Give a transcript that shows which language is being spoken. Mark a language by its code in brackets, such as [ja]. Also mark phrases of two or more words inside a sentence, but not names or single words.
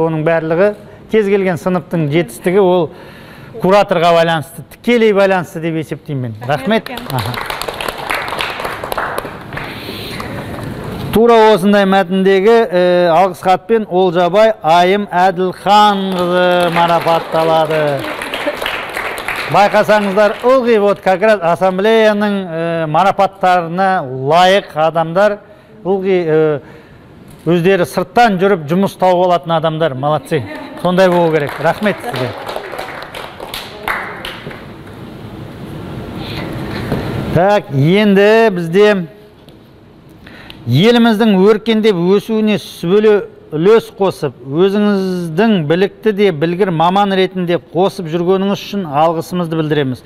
[kk] Оның барлығы кез келген сыныптың жетістігі ол кураторға байланысты, тікелей байланысты деп есептеймін мен. Рахмет. Тура осындай мәтіндегі алғыс хатпен Олжабай Айым Әділхан қызы марапатталады. Байқасаңыздар, ылғи [ru] вот как раз [kk] ассамблеяның марапаттарына лайық адамдар, ылғи өздері сырттан жүріп жұмыс тауып алатын адамдар, молодцы. Сондай болу керек. Рахмет сізге. Так, енді бізде еліміздің өркендеп өсуіне сүбелі үлес қосып, өзіңіздің білікті де білгір маман ретінде қосып жүргеніңіз үшін алғысымызды білдіреміз.